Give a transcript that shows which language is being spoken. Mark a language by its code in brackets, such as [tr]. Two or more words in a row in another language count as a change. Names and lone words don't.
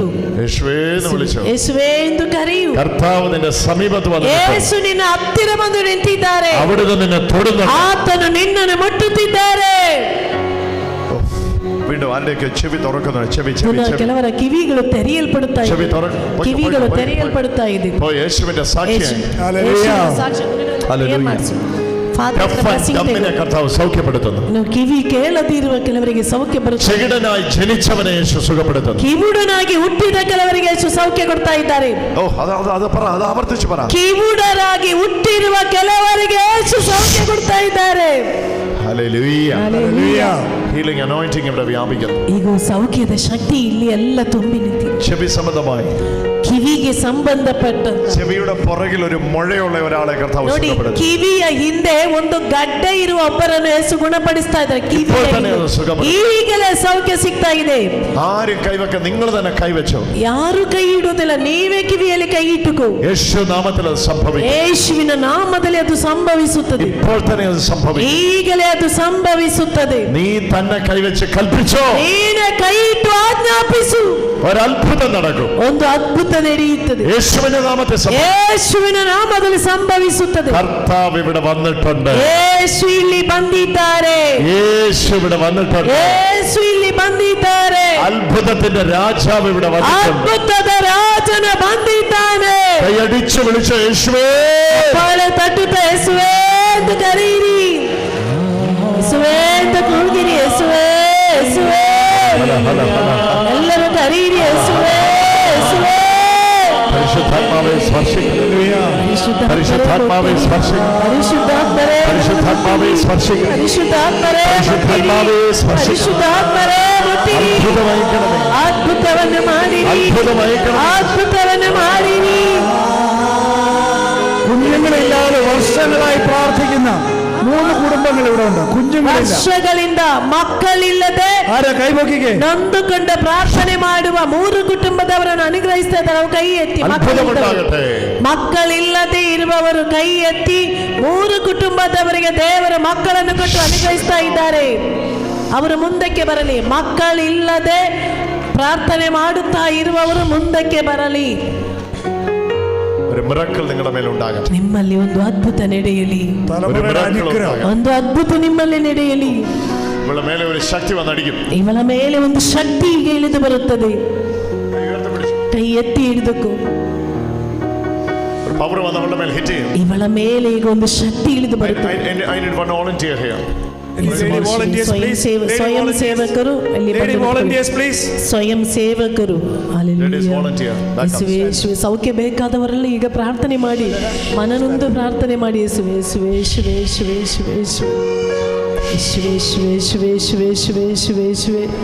[ml] യേശുവേ എന്ന് വിളിച്ചോ. [kn] ಯೇಸುವೇ ಎಂದು ಕರೆಯು. [ml] കർത്താവ് നിന്റെ സമീപത്ത് വന്നു. [kn] ಯೇಸು ನಿನ್ನ ಹತ್ತಿರ ಬಂದು ನಿಂತಿದ್ದಾರೆ. [ml] അവിടുന്ന് നിന്നെ തൊടുന്നു. [kn] ಆತನು ನಿನ್ನನ್ನು ಮುಟ್ಟುತ್ತಿದ್ದಾರೆ. [ml] വീണ്ടും ആരുടെയൊക്കെ ചെവി തുറക്കുന്നു. ചെവി [kn] ಕೆಲವರ ಕಿವಿಗಳು ತೆರೆಯಲ್ಪಡುತ್ತಾ ಇದೆ. ಕಿವಿಗಳು ತೆರೆಯಲ್ಪಡುತ್ತಾ ಇದೆ. [ml] ഓ യേശുവിന്റെ സാക്ഷ്യം. കർത്താവ് സൗഖ്യപ്പെടുത്തുന്നു. [kn] ಕಿವಿ ಕೇಳದಿರುವ ಕೆಲವರಿಗೆ ಸೌಖ್ಯ ಬರುತ್ತದೆ. [ml] ചെകിടനായി ജനിച്ചവനെ യേശു സുഖപ്പെടുത്തുന്നു. [kn] ಕಿವುಡನಾಗಿ ಹುಟ್ಟಿದ ಕೆಲವರಿಗೆ ಯೇಸು ಸೌಖ್ಯ ಕೊಡ್ತಾ ಇದ್ದಾರೆ. [ml] ഓ അത് ആവർത്തിച്ചു പറ. [kn] ಕಿವುಡರಾಗಿ ಹುಟ್ಟಿರುವ ಕೆಲವರಿಗೆ ಯೇಸು ಸೌಖ್ಯ ಕೊಡ್ತಾ ಇದ್ದಾರೆ. [ml] ഹല്ലേലൂയ ഹല്ലേലൂയ. [en] healing anointing [ml] ഇവിടെ വ്യാപിക്കുന്നു. [kn] ಈಗ ಸೌಖ್ಯದ ಶಕ್ತಿ ಇಲ್ಲಿ ಎಲ್ಲ ತುಂಬಿ ನಿಂತಿದೆ. [ml] ചെവി സംബന്ധമായി [kn] ಕಿವಿಗೆ ಸಂಬಂಧಪಟ್ಟ [ml] ചെവിയുടെ പുറകിൽ ഒരു മുഴയുള്ള ഒരാളെ കർത്താവ് [kn] ನೋಡಿ, [ml] സുഖപ്പെടുത്തുന്നു. [kn] ಕಿವಿಯ ಹಿಂದೆ ಒಂದು ಗಡ್ಡೆ ಇರುವ ಒಬ್ಬರನ್ನು ಯೇಸು ಗುಣಪಡಿಸ್ತಾ ಇದ್ದಾರೆ. ಈಗಲೇ ಸೌಖ್ಯ ಸಿಗ್ತಾ ಇದೆ. [ml] ആരും കൈവെക്ക, നിങ്ങൾ തന്നെ കൈവച്ചോ. [kn] ಯಾರು ಕೈ ಇಡುವುದಿಲ್ಲ, ನೀವೇ ಕಿವಿಯಲ್ಲಿ ಕೈ ಇಟ್ಟುಕೋ. [ml] യേശു നാമത്തിൽ അത് സംഭവിക്കും. [kn] ಯೇಸುವಿನ ನಾಮದಲ್ಲಿ ಅದು ಸಂಭವಿಸುತ್ತದೆ. [ml] ഇപ്പോൾ തന്നെ അത് സംഭവിക്കും. [kn] ಈಗಲೇ ಅದು ಸಂಭವಿಸುತ್ತದೆ. [ml] നീ തന്നെ കൈവച്ച് കൽപ്പിച്ചോ. [kn] ನೀನೇ ಕೈ ಇಟ್ಟು ಆಜ್ಞಾಪಿಸು. [ml] ഒരത്ഭുതം നടക്കും. [kn] ಒಂದು ಅದ್ಭುತ ನಡೆಯುತ್ತದೆ. [ml] യേശുവിന്റെ നാമത്തിൽ [kn] ಯೇಸುವಿನ ನಾಮದಲ್ಲಿ ಸಂಭವಿಸುತ್ತದೆ. [ml] കർത്താവ് ഇവിടെ വന്നിട്ടുണ്ട്. [kn] ಯೇಸು ಇಲ್ಲಿ ಬಂದಿದ್ದಾರೆ. [ml] യേശു ഇവിടെ വന്നിട്ടുണ്ട്. [kn] ಯೇಸು ಇಲ್ಲಿ ಬಂದಿದ್ದಾರೆ. [ml] അത്ഭുതത്തിന്റെ രാജാവ് ഇവിടെ വന്നിട്ടുണ്ട്. [kn] ಅದ್ಭುತದ ರಾಜನ ಬಂದಿದ್ದಾನೆ. [ml] കൈയടിച്ചു വിളിച്ച യേശുവേ. [kn] ಪಾಳೆ ತಟ್ಟುತ್ತಾ ಯೇಸುವೇ ಎಂದು ಕರೆಯಿರಿ. ಯೇಸುವೇ ಎಂದು ಕೂಗಿರಿ. ಯೇಸುವೇ ಯೇಸುವೇ ಎಲ್ಲರೂ ಕರೆಯಿರಿ. ಯೇಸುವೇ ಯೇಸುವೇ. [ml] പരിശുദ്ധാത്മാവേ സ്പർശിക്കുന്നു. പരിശുദ്ധാത്മാവേ സ്പർശിക്കുന്നു. [kn] ಪರಿಶುದ್ಧಾತ್ಮರೇ [ml] പരിശുദ്ധാത്മാവേ സ്പർശിക്കുന്നു. [kn] ಪರಿಶುದ್ಧಾತ್ಮರೇ [ml] പരിശുദ്ധാത്മാവೇ സ്പർശിക്കുന്നു. [kn] ಪರಿಶುದ್ಧಾತ್ಮರೇ ಮುಟ್ಟಿರಿ. [ml] അത്ഭുതമയക്കണമേ. [kn] ಅದ್ಭುತವನ್ನು ಮಾಡಿರಿ. [ml] അത്ഭുതമയക്കണമേ. [kn] അദ്ഭുതವನ್ನು ಮಾಡಿರಿ. [ml] കുഞ്ഞുങ്ങളില്ലാതെ വർഷങ്ങളായി പ്രാർത്ഥിക്കുന്ന 3 കുടുംബങ്ങൾ ഇവിടെ ഉണ്ട്. കുഞ്ഞുങ്ങളില്ല. [kn] ವರ್ಷಗಳಿಂದ ಮಕ್ಕಳಿಲ್ಲದೆ [ml] ആരാ കൈപൊക്കിക്കേ. [kn] ನೊಂದುಕೊಂಡ ಪ್ರಾರ್ಥನೆ ಮಾಡುವ 3 ಕುಟುಂಬದವರನ್ನು ಅನುಗ್ರಹಿಸ್ತಾ ಇದ್ದಾರೆ. ಕೈ ಎತ್ತಿ. ಮಕ್ಕಳಿಲ್ಲದೆ ಇರುವವರು ಕೈ ಎತ್ತಿ. 3 ಕುಟುಂಬದವರಿಗೆ ದೇವರ ಮಕ್ಕಳನ್ನು ಕೊಟ್ಟು ಅನುಗ್ರಹಿಸ್ತಾ ಇದ್ದಾರೆ. ಅವರು ಮುಂದಕ್ಕೆ ಬರಲಿ. ಮಕ್ಕಳಿಲ್ಲದೆ ಪ್ರಾರ್ಥನೆ ಮಾಡುತ್ತಾ ಇರುವವರು ಮುಂದಕ್ಕೆ ಬರಲಿ. [ml] ഒരു മിറക്കിൾ നിങ്ങളുടെ മേൽ ഉണ്ടാകട്ടെ. [kn] ನಿಮ್ಮಲ್ಲಿ ಒಂದು ಅದ್ಭುತ ನಡೆಯಲಿ. ಒಂದು ಅದ್ಭುತ ನಿಮ್ಮಲ್ಲಿ ನಡೆಯಲಿ. ಇವಳ ಮೇಲೆ [ml] ഒരു ശക്തി വന്നടിക്കും. [kn] ಇವಳ ಮೇಲೆ ಒಂದು ಶಕ್ತಿ ಈಗ ಇಳಿದು ಬರುತ್ತದೆ. ಕೈ ಎತ್ತಿ ಹಿಡಿದುಕೋ. [ml] പവർ വന്ന് അവളുടെ മേൽ ഹിറ്റ് ചെയ്യും. [kn] ಇವಳ ಮೇಲೆ ಈಗ ಒಂದು ಶಕ್ತಿ ಇಳಿದು ಬರುತ್ತದೆ. [en] I need one volunteer here. [kn] ಸ್ವಯಂ ಸೇವಕರು ಸ್ವಯಂ ಸೇವಕರು ಸೌಖ್ಯ ಬೇಕಾದವರೆಲ್ಲ ಈಗ ಪ್ರಾರ್ಥನೆ ಮಾಡಿ, ಮನನೊಂದು ಪ್ರಾರ್ಥನೆ ಮಾಡಿ. ಯೇಸುವೇ ಯೇಸುವೇ ಯೇಸುವೇ ಯೇಸುವೇ ಯೇಸುವೇ ಯೇಸುವೇ ಯೇಸುವೇ ಯೇಸುವೇ ಯೇಸುವೇ ಯೇಸುವೇ ಯೇಸುವೇ.